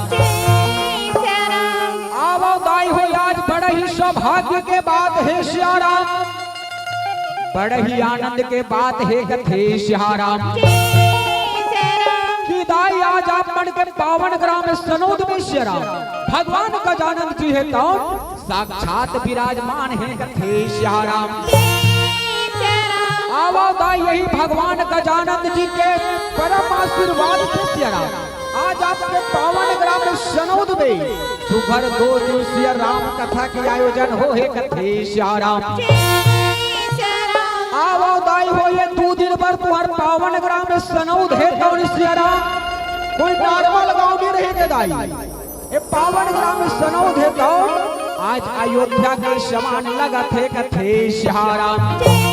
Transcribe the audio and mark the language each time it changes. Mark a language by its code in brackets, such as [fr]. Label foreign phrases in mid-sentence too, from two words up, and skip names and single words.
[hne] आवो गाय हो आज बड़ा ही सौभाग्य के बात है श्यारा बड़ा ही आनंद के बात है कथे श्यारा कि दाई आज आप मन के पावन ग्राम सनोद में श्यारा भगवान गजानन जी है तो साक्षात विराजमान है कथे श्यारा आवो दाई यही भगवान गजानन जी के परम आशीर्वाद से श्यारा आज आपके पावन ग्राम सनौद में सुभर 2 दिवसीय राम कथा के आयोजन हो हे कथे श्याराम आओ दाई हो ये 2 दिन पर तुम्हार पावन ग्राम सनौद है कौन श्याराम कोई नॉर्मल गांव नहीं रहेंगे दाई ये पावन ग्राम सनौद है तो आज अयोध्या के समान लगा थे कथे श्याराम